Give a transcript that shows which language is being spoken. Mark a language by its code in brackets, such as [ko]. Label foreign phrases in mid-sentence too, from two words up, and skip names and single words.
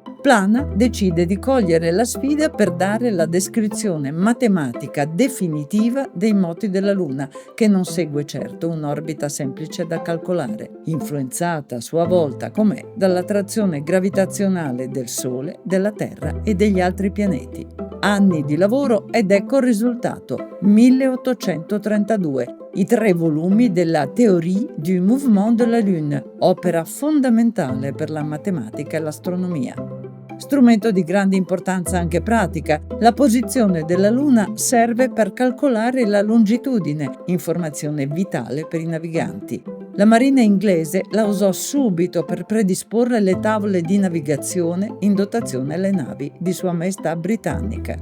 [it] Plana decide di cogliere la sfida per dare la descrizione matematica definitiva dei moti della Luna, che non segue certo un'orbita semplice da calcolare, influenzata a sua volta, com'è, dall'attrazione gravitazionale del Sole, della Terra e degli altri pianeti. Anni di lavoro ed ecco il risultato, 1832, i 3 volumi della Théorie du mouvement de la Lune, opera fondamentale per la matematica e l'astronomia. Strumento di grande importanza anche pratica, la posizione della Luna serve per calcolare la longitudine, informazione vitale per i naviganti. La marina inglese la usò subito per predisporre le tavole di navigazione in dotazione alle navi di Sua Maestà britannica.